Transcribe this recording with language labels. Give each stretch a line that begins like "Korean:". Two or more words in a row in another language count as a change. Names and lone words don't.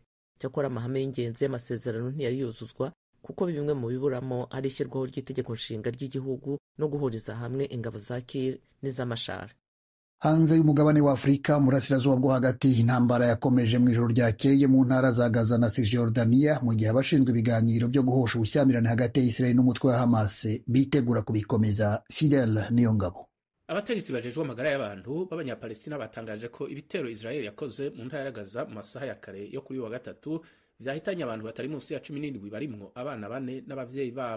Kinyarwanda: Cyakora amahame y'ingenzi y'amasezerano ntiyari yuzuzwa kuko bimwe mu biburamo ari ishyirwaho ry'itegeko nshinga ry'igihugu no guhuriza hamwe ingabo za Kiir n'iz'Amashara. Hanze y'umugabane wa Afurika, murasirazuba bwo hagati, intambara yakomeje mu ijoro ryakeye mu ntara za Gaza na Cisjordania, mu gihe abashinzwe ibiganiro byo guhosha ubushyamirane hagati ya Israel n'umutwe wa Hamas bitegura kubikomeza. Fidel Niyongabo.
Rundi: Abategetsi bajejwe amagara y'abantu b'abanyapalestina batangaje ko ibitero Israel yakoze mu ntara ya Gaza mu masaha ya kare yo kuri wa gatatu vyahitanye abantu batari munsi ya 17 barimwo abana 4 n'abavyeyi babo.